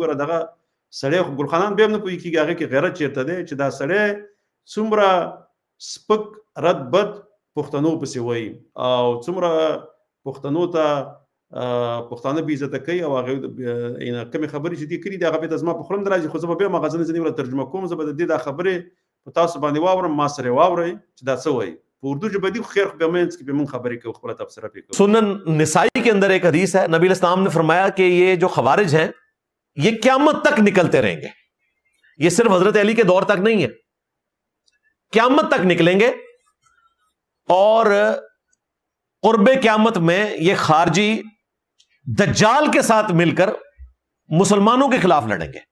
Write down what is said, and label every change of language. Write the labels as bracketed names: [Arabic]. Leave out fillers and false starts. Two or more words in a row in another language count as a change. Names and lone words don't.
[Pashto] وګوره دغه سړی خو ګلخانان بیا هم نه پوهېږي هغې کې غیرت چېرته دی چې دا سړی څومره سپک رد بد پښتنو پسې وایي او څومره پښتنو ته پښتانه بې عزته کوي او هغې کمې خبرې چې دې کړي دي هغه بېرته زما په خوله هم نه راځي خو زه به بیا هم هغه ځینې ورته ترجمه کوم زه به د دې دا خبرې په تاسو باندې واورم ما سره واورئ چې دا څه وایي په اردو ژبه دي خیر خو بیا منځ کې بیا موږ خبرې کوو خپله تبصره پرې کوو. [Urdu] سنن نسائی کے اندر ایک حدیث ہے، نبی الاسلام نے فرمایا کہ یہ جو خوارج ہیں یہ قیامت تک نکلتے رہیں گے. یہ صرف حضرت علی کے دور تک نہیں ہے، قیامت تک نکلیں گے اور قرب قیامت میں یہ خارجی دجال کے ساتھ مل کر مسلمانوں کے خلاف لڑیں گے.